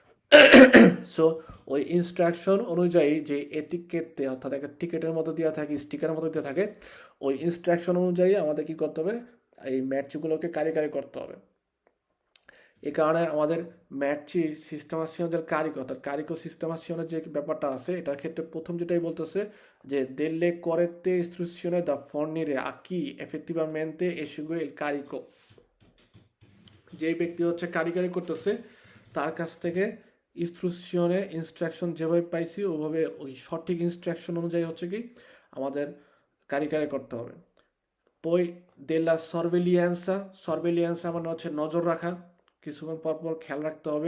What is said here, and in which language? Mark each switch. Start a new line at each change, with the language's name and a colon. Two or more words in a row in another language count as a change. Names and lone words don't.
Bangla: সো ওই ইনস্ট্রাকশন অনুযায়ী যে এটিকেটে অর্থাৎ একটা টিকেটের মতো দেওয়া থাকে, স্টিকারের মতো দেওয়া থাকে, ওই ইনস্ট্রাকশন অনুযায়ী আমাদের কি করতে হবে, এই ম্যাটচগুলোকে কারিকারি করতে হবে। এই কারণে আমাদের ম্যাটচি সিস্টেমাসিয়নের কারিকো অর্থাৎ কারিকো সিস্টেমাসিয়নের যে ব্যাপারটা আছে, এটার ক্ষেত্রে প্রথম যেটাই বলতেছে যে
Italian: delle corrette istruzioni da fornire a chi effettivamente esegue il carico।
Bangla: যেই ব্যক্তি হচ্ছে কারিগরি করতেছে, তার কাছ থেকে ইনস্ট্রাকশন যেভাবে পাইছি ওভাবে ওই সঠিক ইনস্ট্রাকশন অনুযায়ী হচ্ছে কি আমাদের কারিগরি করতে হবে।
Italian: poi della sorveglianza
Bangla: মানে হচ্ছে নজর রাখা, কিছুক্ষণ পর পর খেয়াল রাখতে হবে।